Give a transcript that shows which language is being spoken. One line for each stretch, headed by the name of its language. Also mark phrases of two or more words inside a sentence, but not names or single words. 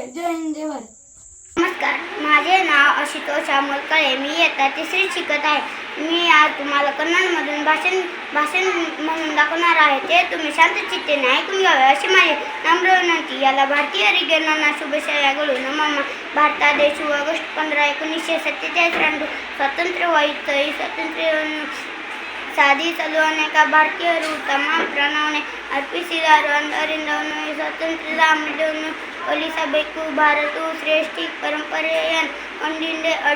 Marathi: जय हिंद जय भारत. नमस्कार. माझे नाव आशुतोष अमोल कळे. मी इयत्ता तिसरीत शिकत आहे. मी आज तुम्हाला कन्नडमधून भाषण म्हणून दाखवणार आहे. ते तुम्ही शांत चित्तेने ऐकून घ्यावे अशी माझी नम्र विनंती. याला भारतीय रिगणांना शुभेच्छाಗಳು.
Kannada: ನಮ್ಮ ಭಾರತ ದೇಶವು ಆಗಸ್ಟ್ 15 1947 ರಂದು ಸ್ವಾತಂತ್ರ್ಯವಾಯಿತು. ಈ ಸ್ವಾತಂತ್ರ್ಯವನ್ನು ಸಾಧಿಸಲು ಅನೇಕ ಭಾರತೀಯರು ತಮ್ಮ ಪ್ರಾಣವನ್ನು ಅರ್ಪಿಸಿದರು. ಆದ್ದರಿಂದ ಈ ಸ್ವಾತಂತ್ರ್ಯದ ಮೌಲ್ಯವನ್ನು ಕಲಿಸಬೇಕು. ಭಾರತವು ಶ್ರೇಷ್ಠ ಪರಂಪರೆಯನ್ನು ಹೊಂದಿದೆ.